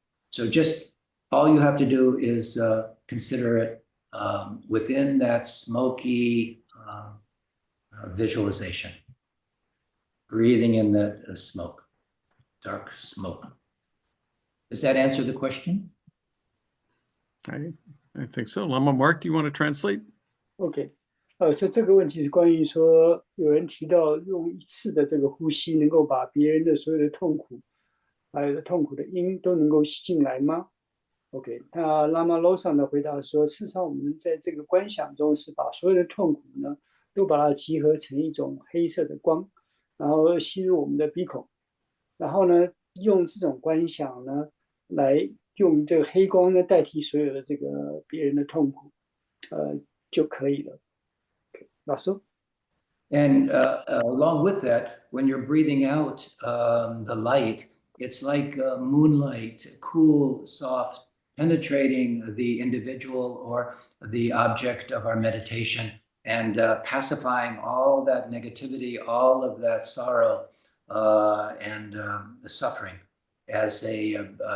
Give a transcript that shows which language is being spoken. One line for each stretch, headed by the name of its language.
English: So just all you have to do is consider it within that smoky visualization, breathing in the smoke, dark smoke. Does that answer the question? I think so. Lama Mark, do you want to translate?
Chinese: OK，所以这个问题是关于说，有人提到用一次的这个呼吸，能够把别人的所有的痛苦，还有痛苦的因都能够吸进来吗？ OK，那拉玛 Losang 的回答说，事实上我们在这个观想中是把所有的痛苦呢，都把它集合成一种黑色的光，然后吸入我们的鼻孔，然后呢，用这种观想呢，来用这个黑光呢代替所有的这个别人的痛苦，就可以了。老师。
English: And along with that, when you're breathing out the light, it's like moonlight, cool, soft, penetrating the individual or the object of our meditation and pacifying all that negativity, all of that sorrow and the suffering as a